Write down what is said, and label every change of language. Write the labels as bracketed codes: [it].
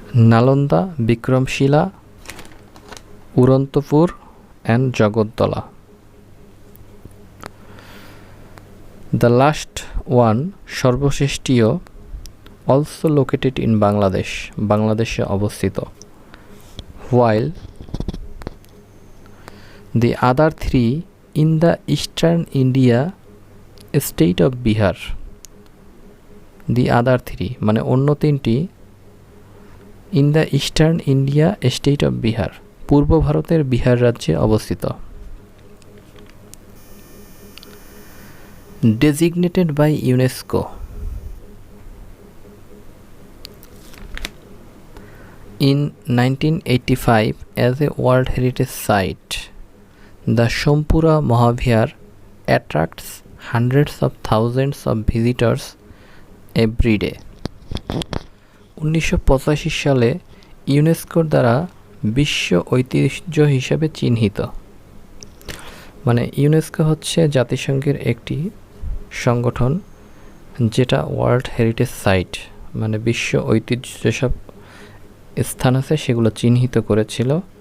[en] Nalanda, Vikramshila, Uddandapur and Jagaddala. The last one, [bn] সর্বশেষটিও, [en] also located in Bangladesh, [bn] বাংলাদেশে অবস্থিত। [en] while the other 3 in the eastern India state of Bihar, the other 3 [bn] মানে অন্য 3টি [en] in the eastern India state of Bihar, [bn] পূর্ব ভারতের বিহার রাজ্যে অবস্থিত। [en] designated by UNESCO, in 1985 as a World Heritage Site, the Sompura Mahavihar attracts hundreds of thousands of visitors every day. [bn] 1985 সালে ইউনেস্কোর দ্বারা বিশ্ব ঐতিহ্য হিসেবে চিহ্নিত। মানে ইউনেস্কো হচ্ছে জাতিসংঘের একটি সংগঠন যেটা [en] world heritage site [bn] মানে বিশ্ব ঐতিহ্য যেসব স্থান আছে সেগুলো চিহ্নিত করেছিল।